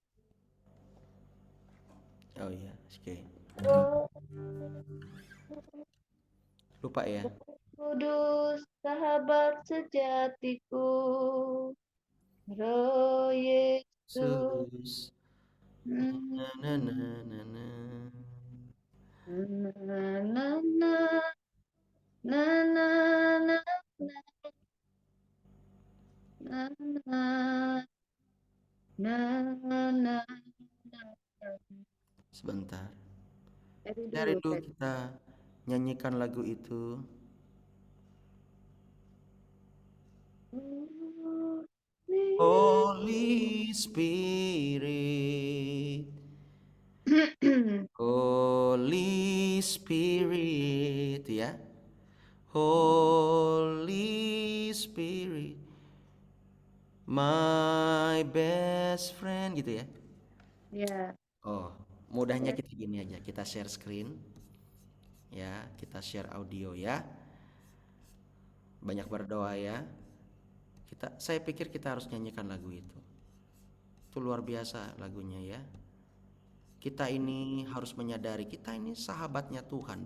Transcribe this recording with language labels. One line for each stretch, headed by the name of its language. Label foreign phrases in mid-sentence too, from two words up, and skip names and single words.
Indonesian: Oh iya, oke. Oh, Lupa ya. Kudus, sahabat sejatiku, Roh Yesus. Sus. Hmm. Na, na, na, na. Na na na na na na na na na na. Sebentar. Dari Dari dulu. dulu kita nyanyikan lagu itu.
English: Holy Spirit, Holy Spirit, ya. Holy Spirit, my best friend,
Indonesian: gitu ya. Ya. Oh, mudahnya kita gini aja, kita
English: share screen,
Indonesian: ya, kita
English: share audio
Indonesian: ya. Banyak berdoa ya. Saya pikir kita harus nyanyikan lagu itu. Itu luar biasa lagunya ya. Kita ini harus menyadari kita ini sahabatnya Tuhan.